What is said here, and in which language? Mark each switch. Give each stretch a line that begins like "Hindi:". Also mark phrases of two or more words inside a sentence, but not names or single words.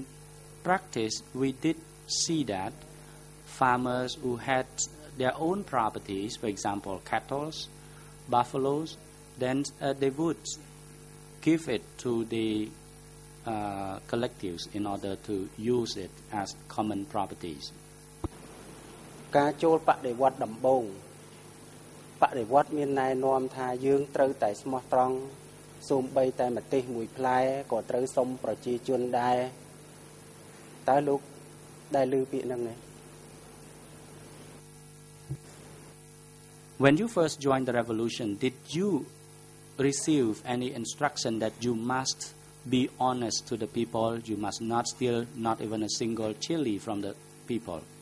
English: practice we did see that farmers who had their own properties, for example cattle, buffaloes, then they would give it to the collectives in order to use it as common properties.
Khmer: ការចូលបដិវត្តដំបូងបដិវត្តមានណែនាំថាយើងត្រូវតែស្មោះត្រង់សូម្បីតែម្ទេសមួយផ្លែក៏ត្រូវសុំប្រជាជនដែរតើលោកได้ឮពាក្យហ្នឹងទេ
English: When you first joined the revolution, did you receive any instruction that you must be honest to the people, you must not steal not even a single chili from the people?